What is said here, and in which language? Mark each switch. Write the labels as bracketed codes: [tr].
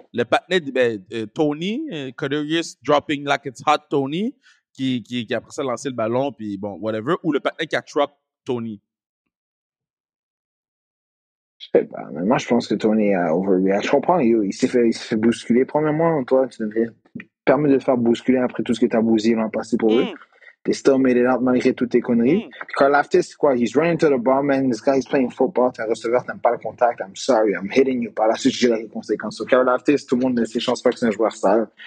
[fr] Le patinet, Tony, Kadarius dropping like it's hot Tony, qui après ça lancé le ballon, puis bon, whatever, ou le patinet qui a truck Tony? Je sais pas, mais moi je pense que Tony a overreact. Je comprends, il s'est fait bousculer. Premièrement, toi, tu devrais permettre de te faire bousculer après tout ce que tu as bousillé l'an passé pour eux. [en] They still made it out [fr] malgré toutes tes conneries. Puis Karlaftis, c'est quoi? [en] He's running to the ball, man. This guy's playing football. [fr] T'es un receveur, t'aimes pas le contact. [en] I'm sorry, I'm hitting you. [fr] Par la suite, j'ai la conséquence. So Karlaftis, tout le monde ne sait, je pense pas que c'est un joueur sale.